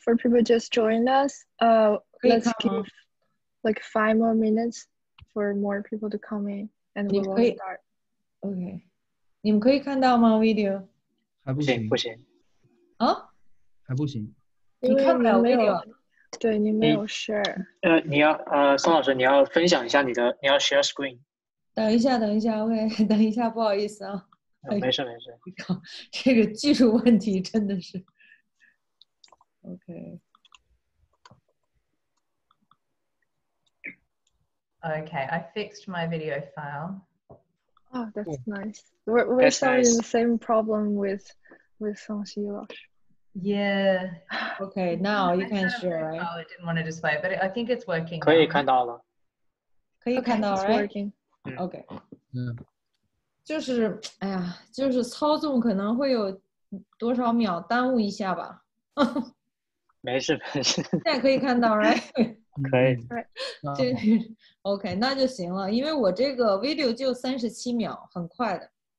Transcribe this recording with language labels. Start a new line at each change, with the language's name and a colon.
English: For people just joined us, let's give like 5 more minutes for more people to come in, and we will start.
Chinese: OK， 你们可以看到吗 ？video 还不行，不行。啊？还不行。你看不了 video。对，你没有 share。你要宋老师，你要分享一下你要 share screen。等一下 ，OK， 等一下，不好意思啊。没事。这个技术问题真的是。OK.
English: Okay, I fixed my video file. Oh, that's nice. We're solving the same problem with Song Sophie. Yeah. Okay, now you can share, right? I didn't want to display it, but I think it's working.
Chinese: 可以看到了。可以看到
English: ，right? Working. OK.
Chinese: 就是哎呀，就是操纵可能会有多少秒耽误一下吧。没事。现在可以看到 ，
English: right？
Chinese: 可以。这 OK， 那就行了，因为我这个 video 就37秒，很快的。